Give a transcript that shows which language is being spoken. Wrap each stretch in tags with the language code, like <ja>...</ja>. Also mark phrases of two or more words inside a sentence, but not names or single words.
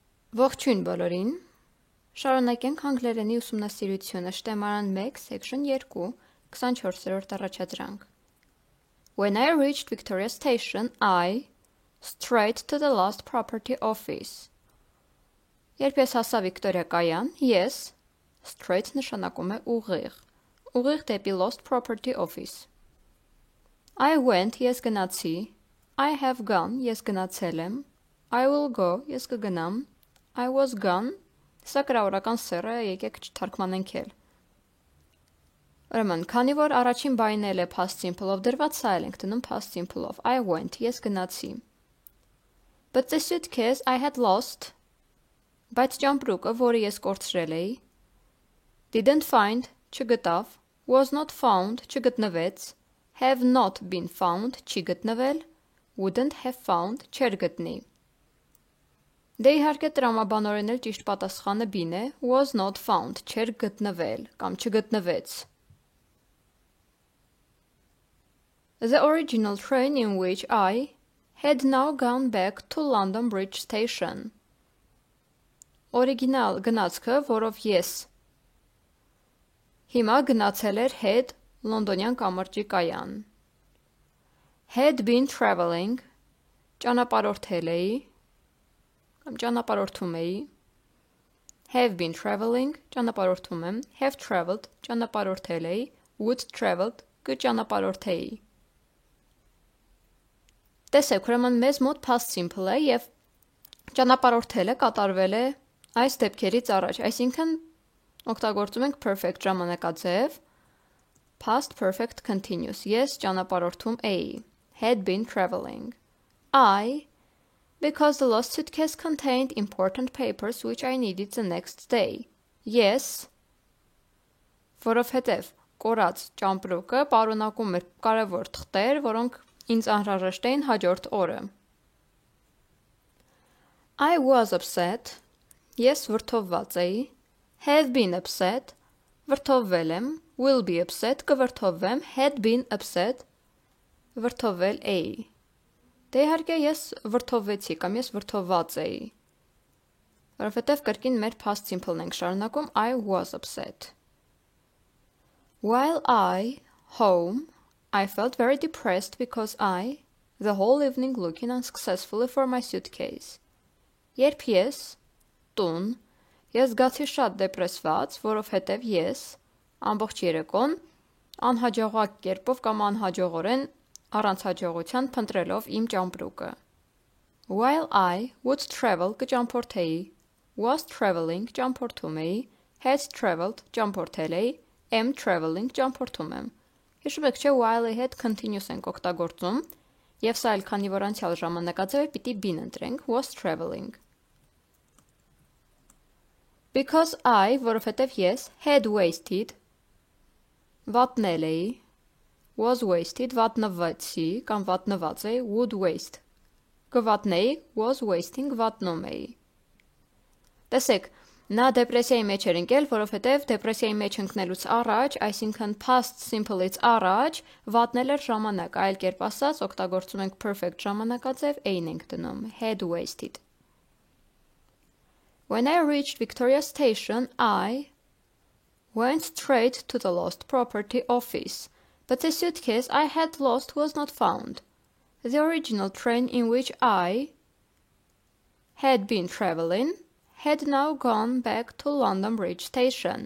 <hy>Ողջույն բոլորին, շարունակենք անգլերենի ուսումնասիրությունը Շտեմարան 1, section 2, 24-րդ առաջադրանք.</hy> <en>When I reached Victoria Station, I straight to the lost property office.</en> <hy>Երբ ես հասա Վիկտորիա կայան, ես straight նշանակում է ուղիղ դեպի</hy> <en>lost property office. I went,</en> <hy>ես գնացի,</hy> <en>I have gone,</en> <hy>ես գնացել եմ,</hy> <en>I will go,</en> <hy>ես կգնամ,</hy> <en>I was gone,</en> <hy>սա կրավորական սեռ է, եկեք չթարգմանենք էլ։ Ուրեմն, քանի որ առաջին բայնն էլ է</hy> <en>past simple-</en> <hy>ով դրված, սա էլ ենք դնում</hy> <en>past simple-</en> <hy>ով,</hy> <en>I went,</en> <hy>ես գնացի։</hy> <en>But the suitcase I had lost,</en> <hy>բայց ճամպրուկը, որը ես կորցրել էի,</hy> <en>didn't find, չգտավ, was not found, չգտնվեց, have not been found,</en> <hy>չի գտնվել,</hy> <en>wouldn't have found,</en> <hy>չեր գտնի։ Դե իհարկե տրամաբանորեն էլ ճիշտ պատասխանը B-ն է,</hy> <en>was not found,</en> <hy>չեր գտնվել կամ չգտնվեց։</hy> <en>The original train in which I had now gone back to London Bridge Station.</en> <hy>Օրիգինալ գնացքը, որով ես հիմա գնացել էր had լոնդոնյան կամրջի կայան։</hy> <en>Had been traveling,</en> <hy>ճանապարհորդել էի, կամ ճանապարհորդում էի,</hy> <en>have been traveling,</en> <hy>ճանապարհորդում եմ,</hy> <en>have traveled,</en> <hy>ճանապարհորդել էի,</hy> <en>would traveled,</en> <hy>կճանապարհորդեի։ Տեսեք, ուրեմն մեզ մոտ</hy> <en>past simple</en> <hy>է և ճանապարհորդելը կատարվել է այս դեպքերից առաջ, այսինքն օգտագործում ենք perfect ժամանակաձև,</hy> <en>past perfect continuous,</en> <hy>ես ճանապարհորդում էի,</hy> <en>had been traveling, I, because the lost suitcase contained important papers which I needed the next day. Yes,</en> <hy>որովհետև կորած ճամպրուկը պարունակում էր կարևոր թղթեր, որոնք ինձ անհրաժեշտ էին հաջորդ օրը։</hy> <en>I was upset,</en> <hy>ես վրդովված էի,</hy> <en>have been upset,</en> <hy>վրդովվել եմ,</hy> <en>will be upset, կվրդովվեմ, had been upset,</en> <hy>վրդովվել էի։ Դե իհարկե ես վրդովվեցի կամ ես վրդովված էի, որովհետև կրկին մեր</hy> <en>past simple-</en> <hy>ն ենք շարունակում,</hy> <en>I was upset. While I, home, I felt very depressed because I, the whole evening looking unsuccessfully for my suitcase.</en> <hy>Երբ ես, տուն, ես զգացի շատ դեպրեսված, որովհետև ես, ամբողջ երեկոն, անհաջողակ կերպով կամ անհաջողորեն առանց հաջողության փնտրելով իմ ճամպրուկը։</hy> <en>While I would travel</en> <hy>կճամփորդեի,</hy> <en>was traveling</en> <hy>ճամփորդում էի,</hy> <en>had traveled</en> <hy>ճամփորդել էի,</hy> <en>am traveling</en> <hy>ճամփորդում եմ։ Հիշում եք չէ while-ի հետ continuous ենք օգտագործում, և սա էլ քանի որ անցյալ ժամանակաձև է, պիտի B-ն ընտրենք,</hy> <en>was traveling։ Because I,</en> <hy>որովհետև ես,</hy> <en>had wasted,</en> <hy>վատնել էի,</hy> <en>was wasted,</en> <hy>վատնվեցի կամ վատնված էի,</hy> <en>would waste, կվատնեի, was wasting,</en> <hy>վատնում էի։ Տեսեք, նա դեպրեսիայի մեջ էր ընկել, որովհետև դեպրեսիայի մեջ ընկնելուց առաջ, այսինքն</hy> <en>past simple-</en> <hy>ից առաջ, վատնել էր ժամանակ, այլ կերպ ասած, օգտագործում ենք perfect ժամանակաձև, ein ենք դնում,</hy> <en>had wasted։ When I reached Victoria Station, I went straight to the lost property office. But the suitcase I had lost was not found. The original train in which I had been traveling had now gone back to London Bridge Station.</en>